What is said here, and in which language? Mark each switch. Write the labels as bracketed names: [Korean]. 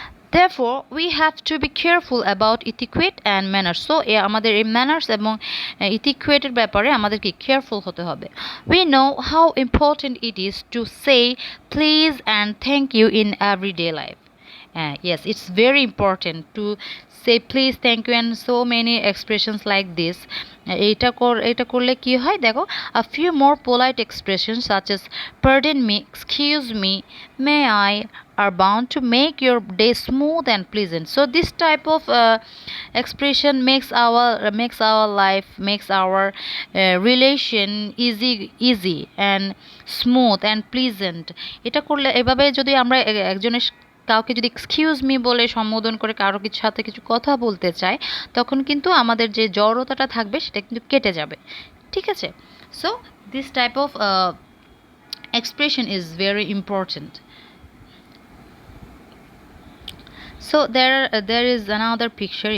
[English] Therefore, we have to be careful about etiquette and manners. [Bangla] So, আমাদের এই manners এবং etiquette এর ব্যাপারে আমাদের কি careful হতে হবে. [English] We know how important it is to say please and thank you in everyday life. Yes, it's very important to say please, thank you and so many expressions like this. [Bangla] এটা করলে কি হয় দেখো, [English] a few more polite expressions such as pardon me, excuse me, may I are bound to make your day smooth and pleasant. So this type of expression makes our life, makes our relation easy and smooth and pleasant. [Bangla] এটা করলে এভাবে যদি আমরা একজনের কাউকে যদি excuse me বলে সম্বোধন করে কারো কিছু সাথে কিছু কথা বলতে চাই, তখন কিন্তু আমাদের যে জড়তাটা থাকবে সেটা কিন্তু কেটে যাবে। ঠিক আছে? [English] So this type of expression is very important. So there is another picture.